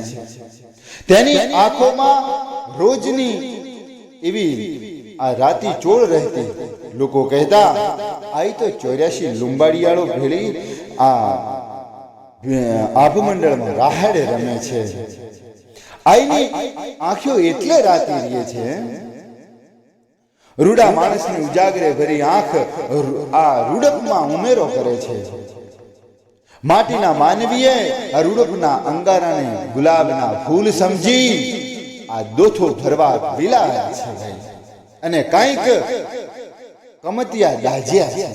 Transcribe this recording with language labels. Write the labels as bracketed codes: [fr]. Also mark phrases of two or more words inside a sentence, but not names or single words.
[gu] તેની આંખોં મેં રોજની એવી આ રાતી ચોળ રહતી। લોકો કહતા આઈ તો 84 લુંબાડિયાળો ભેળી આ આભમંડળ મેં રાહડે રમે છે। આઈની આંખો એટલે રાતી રહે છે। રૂડા માણસની ઉજાગરે ભરી આંખ આ રૂડકમાં ઉમેરો કરે છે। માટીના માનવીએ આ રૂડકના અંગારાને ગુલાબના ફૂલ સમજી આ દોથો ભરવા વિલાયા છે ભાઈ અને કાંઈક કમતિયા દાજ્યા છે।